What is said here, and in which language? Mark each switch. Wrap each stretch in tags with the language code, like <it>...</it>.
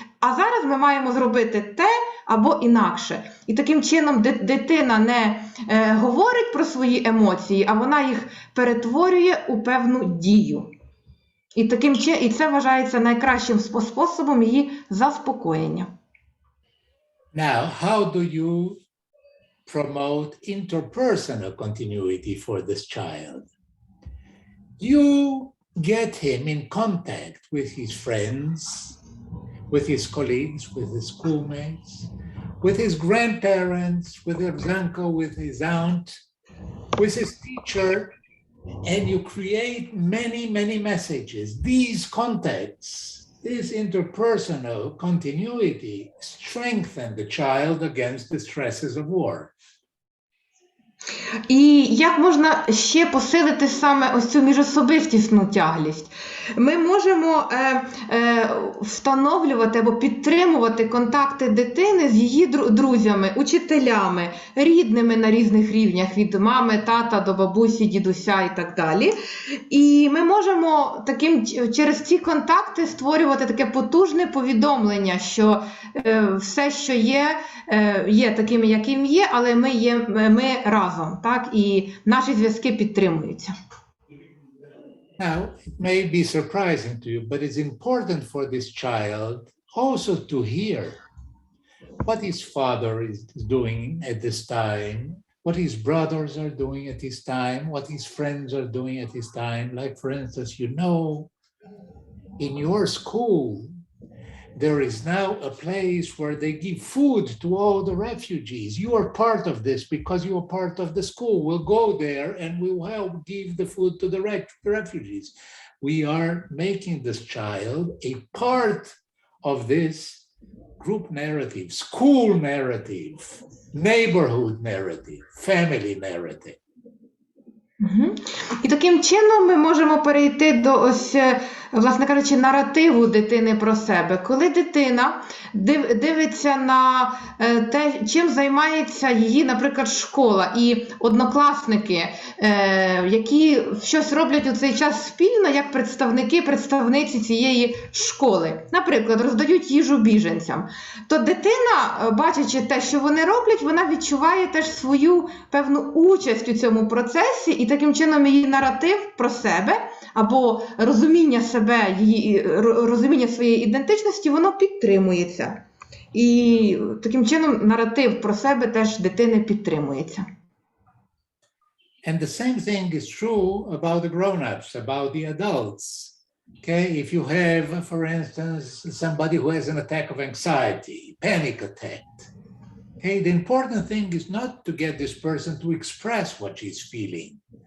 <uk>А зараз ми маємо зробити те або інакше. І таким чином дитина не говорить про свої емоції, а вона їх перетворює у певну дію. І це вважається найкращим способом її заспокоєння.</uk> <en>Now, how do you promote interpersonal continuity for this child? You get him in contact with his friends, with his colleagues, with his schoolmates, with his grandparents, with his uncle, with his aunt, with his teacher, and you create many, many messages. These contacts, this interpersonal continuity strengthen the child against the stresses of war.</en> <uk>І як можна ще посилити саме ось цю міжособистісну тяглість? Ми можемо встановлювати або підтримувати контакти дитини з її друзями, учителями, рідними на різних рівнях, від мами, тата до бабусі, дідуся і так далі. І ми можемо через ці контакти створювати таке потужне повідомлення, що все, що є таким, яким є, але ми разом, так? І наші зв'язки підтримуються.</uk> <en>Now, it may be surprising to you, but it's important for this child also to hear what his father is doing at this time, what his brothers are doing at this time, what his friends are doing at this time. Like, for instance, in your school, there is now a place where they give food to all the refugees. You are part of this because you are part of the school. We'll go there and we'll help give the food to the refugees. We are making this child a part of this group narrative, school narrative, neighborhood narrative, family narrative.</en> <uk>І таким чином ми можемо перейти до ось, власне кажучи, наративу дитини про себе. Коли дитина дивиться на те, чим займається її, наприклад, школа і однокласники, які щось роблять у цей час спільно, як представниці цієї школи. Наприклад, роздають їжу біженцям. То дитина, бачачи те, що вони роблять, вона відчуває теж свою певну участь у цьому процесі, і таким чином її наратив про себе або розуміння себе, розуміння своєї ідентичності, воно підтримується. І таким чином наратив про себе теж дитини підтримується.</uk> <en>And the same thing is true about the grown-ups, about the adults. Okay, if you have, for instance, somebody who has an attack of anxiety, panic attack, Okay, the important thing is not to get this person to express what she's feeling.</en>